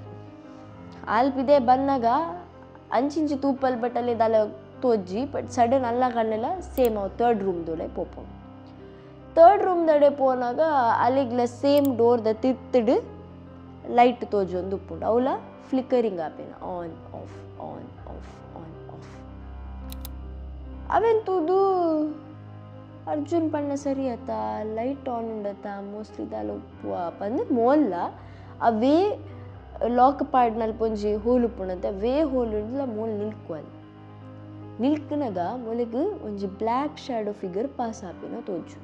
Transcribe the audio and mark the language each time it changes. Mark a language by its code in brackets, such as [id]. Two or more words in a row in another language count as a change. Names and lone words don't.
[tcy] ಆಲ್ಪಿದೆ ಬಂದಾಗ ಅಂಚಿಂಚಿ ತೂಪಲ್ ಬಟ್ ಅಲ್ಲಿ ದಾಲ ತೋಜ್ಜಿ [en] but sudden [tcy] ಅಲ್ಲ ಕಣ್ಣೆಲ್ಲ ಸೇಮ್ ಅವು ಥರ್ಡ್ ರೂಮ್ದೊಳೆ ಪೋಪು. ಥರ್ಡ್ ರೂಮ್ದಡೆ ಪೋನಾಗ ಅಲ್ಲಿಗ್ಲ ಸೇಮ್ ಡೋರ್ದ ತಿತ್ತಿಡು ಲೈಟ್ ತೋಜೊಂದು ಉಪ್ಪುಂಡು. ಅವಳ ಫ್ಲಿಕ್ಕರಿಂಗ್ ಆಪೇನ [en] on off on off on off. [tcy] ಅವೆನ್ ತೂದು ಅರ್ಜುನ್ ಪಣ್ಣ ಸರಿ ಆತ [en] light on [tcy] ಉಂಡತ್ತ ಮೋಸ್ಟ್ಲಿ ದಾಲ ಉಪ್ಪು ಪಂದು ಮೋಲ್ಲ ಅವೇ ಲಾಕ್ ಪಾಡ್ನಲ್ಲಿ ಪೊಂಜಿ ಹೋಲ್ ಉಪ್ಪುಣಂತೆ ಅವೇ ಹೋಲ್ ಉಂಡ್ಲ ಮೋಲ್ ನಿಲ್ಕುವಲ್ಲಿ ನಿಲ್ಕನಾಗ ಮೊಲಗೆ ಒಂಜಿ [en] black shadow figure pass [tcy] ಆಪಿನ ತೋಜು.